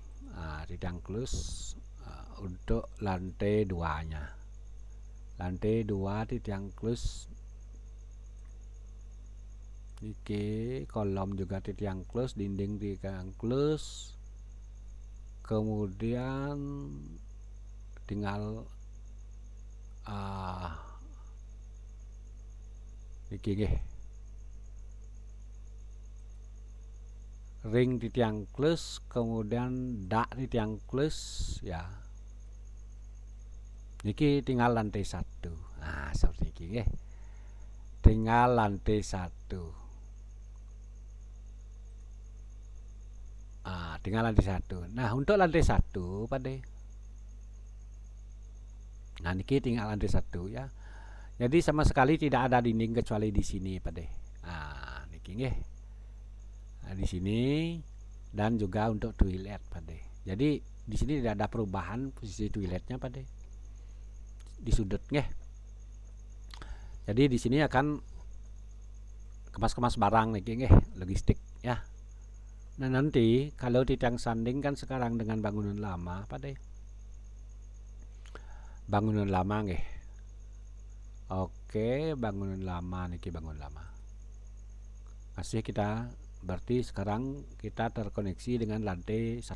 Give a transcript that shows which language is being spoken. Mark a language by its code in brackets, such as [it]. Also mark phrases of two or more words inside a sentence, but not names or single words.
[id] Titiang close untuk lantai 2-nya. lantai 2 di tiang close niki, kolom juga di tiang close, dinding di tiang close. Kemudian tinggal niki nggih, ring di tiang close, kemudian dak di tiang close ya. Niki tinggal lantai 1. Nah, seperti ini nggih. Tinggal lantai 1. Tinggal lantai 1. Nah, untuk lantai 1 Pade. Nah, niki tinggal lantai 1 ya. Jadi sama sekali tidak ada dinding kecuali di sini Pade. Nah, niki nggih. Nah, di sini dan juga untuk toilet Pade. Jadi di sini tidak ada perubahan posisi toiletnya Pade. Di sudut nggih. Jadi di sini akan kemas-kemas barang niki nggih, logistik ya. Nah, nanti kalau di tiang sanding kan sekarang dengan bangunan lama Pade. Bangunan lama nggih. Oke, bangunan lama niki, bangunan lama. Masih kita berarti sekarang kita terkoneksi dengan lantai 1.